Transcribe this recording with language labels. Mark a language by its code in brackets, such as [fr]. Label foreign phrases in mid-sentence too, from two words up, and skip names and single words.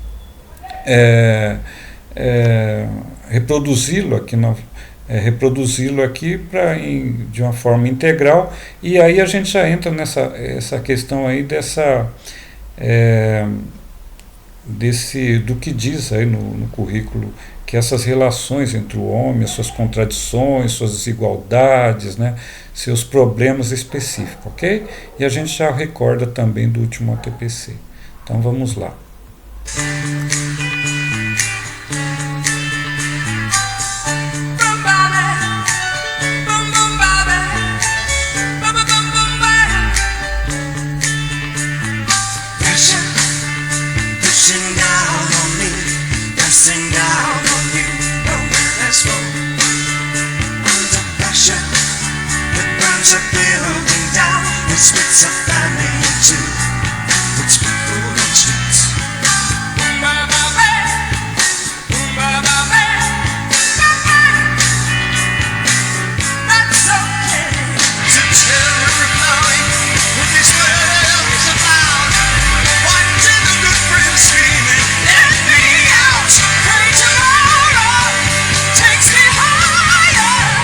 [pt] reproduzi-lo aqui reproduzi-lo aqui de uma forma integral, e aí a gente já entra essa questão aí do que diz aí no currículo, que essas relações entre o homem, suas contradições, suas desigualdades, né, seus problemas específicos, ok? E a gente já recorda também do último ATPC. Então vamos lá. [en] Splits a family in two, puts people on the streets. Boom, ba, ba, ba. Boom, ba, ba, ba. Ba, ba. That's okay to tell everybody what this world is about. Watching the good friends screaming, let me out. Pray tomorrow takes me higher.